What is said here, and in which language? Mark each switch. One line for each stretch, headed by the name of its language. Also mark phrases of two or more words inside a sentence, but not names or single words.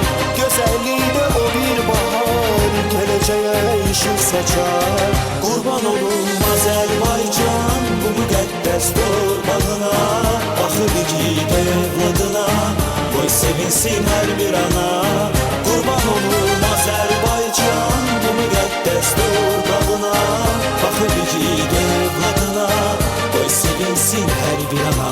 Turkish: Güzelliği de o bir bahar, geleceğe ışık saçar.
Azerbaijani: Kurban olum Azerbaycan bu müqəddəs torpağına. Baxıb igid evladına, qoy sevinsin hər bir ana. Kurban olum Azerbaycan bu müqəddəs torpağına. Baxıb igid evladına, qoy sevinsin hər bir ana.